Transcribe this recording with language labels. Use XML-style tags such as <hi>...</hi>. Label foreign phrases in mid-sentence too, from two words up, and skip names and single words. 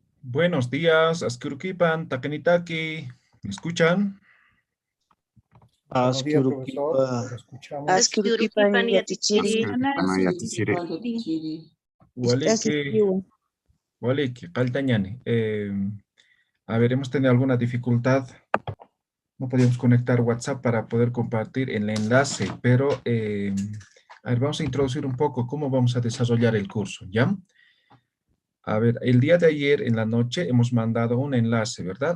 <es>Buenos días,</es> <ay>Askurukipan, Takanitaki.</ay> <es>¿Me escuchan? Buenos días, profesor.</es> <ay>Askurukipa.</ay> <es>Lo escuchamos.</es> <ay>Askurukipa yatichiri. Waliki, Waliki, Kaltañani.</ay> <es>A ver, hemos tenido alguna dificultad. No podíamos conectar WhatsApp para poder compartir el enlace, pero a ver, vamos a introducir un poco cómo vamos a desarrollar el curso, ¿ya? A ver, el día de ayer en la noche hemos mandado un enlace, ¿verdad?</es>